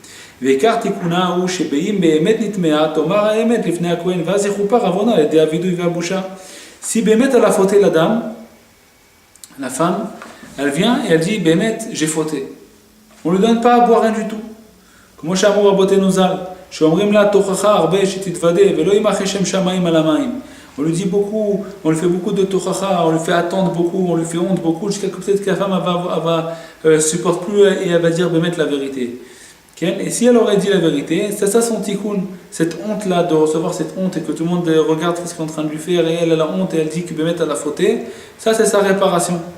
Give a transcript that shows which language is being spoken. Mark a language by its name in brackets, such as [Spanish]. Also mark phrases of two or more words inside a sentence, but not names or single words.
[French] Si Bémet elle a fauté la dame, la femme, elle vient et elle dit Bémet, j'ai fauté. On ne lui donne pas à boire rien du tout. [Hebrew] Comme שאמרו רבותינו ז"ל, שאומרים לה תוכחה הרבה שתתוודה ולא ימחה שם שמיים על המים. [French] On lui dit beaucoup, on lui fait beaucoup de tochacha, on lui fait attendre beaucoup, on lui fait honte beaucoup, jusqu'à que peut-être que la femme va supporte plus et elle va dire Bémet la vérité. Et si elle aurait dit la vérité, c'est ça son tikkun, cette honte-là, de recevoir cette honte et que tout le monde regarde ce qu'on est en train de lui faire et elle a la honte et elle dit que Bémet elle a fauté, ça c'est sa réparation.